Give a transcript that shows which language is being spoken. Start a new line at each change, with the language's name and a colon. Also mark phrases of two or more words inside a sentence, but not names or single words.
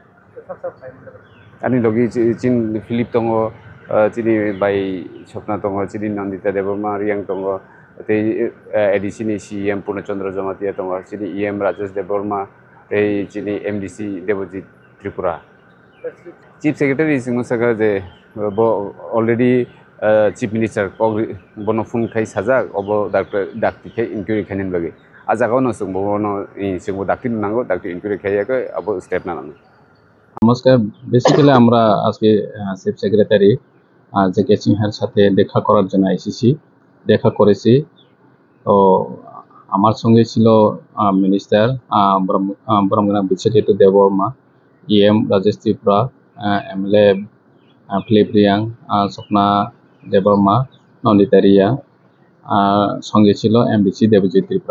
Kok Borok: आनि लगी चिन फिलिप दङ चिनी बाय सपना दङ चिनी नन्दिता देबर्मा रियां दङ एडिसिनी सीएम पूर्णचंद्र जमातिया दङ चिनी ईएम राजेश देबवर्मा चिनी एमडीसी देवजित त्रिपुरा
English: chief secretary
Kok Borok: जों सगा जे
English: already chief minister
Kok Borok: बनो फुन खाई साजाक अब डाक्टिखे इनक्वायरि खायनि बागै आजागावनो जों बनो जों डाक्टि नांगौ डाक्टि इनक्वायरि खायाखै अब स्टेप नानांगौ।
Bangla: नमस्कार, बेसिक्যালি আমরা আজকে
English: chief secretary
Bangla: জেকে সিনহার সাথে দেখা করার জন্য এসেছি, দেখা করেছি। তো আমার সঙ্গে ছিল মিনিস্টার ব্রহ্মগ্রাম বিশ্বজিৎ দেববর্মা, ইএম রাজেশ ত্রিপুরা, এমএলএ ফিলিপ রিয়াং, স্বপ্না দেববর্মা, নন্দিতা রিয়া, সঙ্গে ছিল এমডিসি দেবজিৎ ত্রিপুরা।